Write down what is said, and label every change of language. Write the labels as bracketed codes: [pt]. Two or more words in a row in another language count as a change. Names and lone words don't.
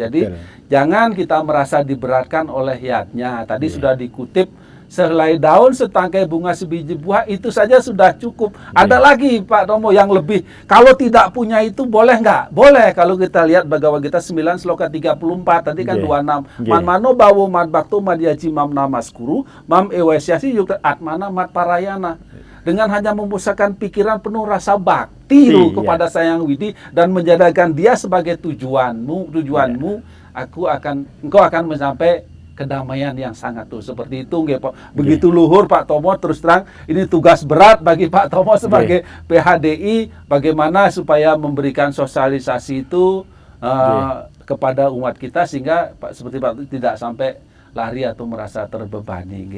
[id] Jadi jangan kita merasa diberatkan oleh yadnya. Tadi sudah dikutip, sehelai daun, setangkai bunga, sebiji buah, itu saja sudah cukup. Ada lagi Pak Tomo yang lebih. Kalau tidak punya itu boleh nggak? Boleh. Kalau kita lihat Bhagavad Gita 9 sloka 34, tadi kan 26. [sa] Man mano bawo mad bakto madyaji mam namaskuru mam ewasyasi yukta atmana mat parayana. [id] Dengan hanya memusatkan pikiran penuh rasa bakti kepada Sang Hyang Widi dan menjadikan dia sebagai tujuanmu, engkau akan mencapai kedamaian yang sangat tuh seperti itu nggih Pak. Begitu luhur Pak Tomo, terus terang ini tugas berat bagi Pak Tomo sebagai PHDI bagaimana supaya memberikan sosialisasi itu kepada umat kita sehingga seperti Pak tidak sampai lari atau merasa terbebani nggih.